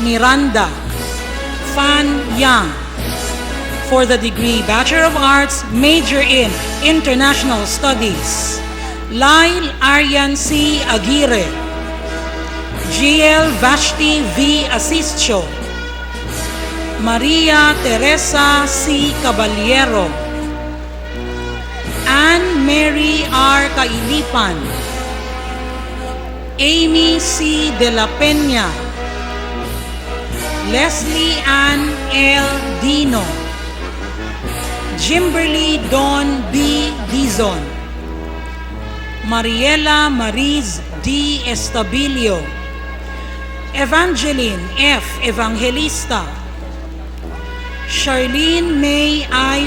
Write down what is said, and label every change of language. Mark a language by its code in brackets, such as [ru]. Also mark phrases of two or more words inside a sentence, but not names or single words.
[en] Miranda, Fan Yang. For the degree Bachelor of Arts, major in International Studies, Lyle Aryan C. Aguirre, GL Vashti V. Asischo, Maria Teresa C. Caballero, Anne Mary R. Kailipan, Amy C. De La Peña, Leslie Ann L. Dino, Jimberly Don B. Dizon, Mariela Mariz D. Estabilio, Evangeline F. Evangelista, Charlene May I.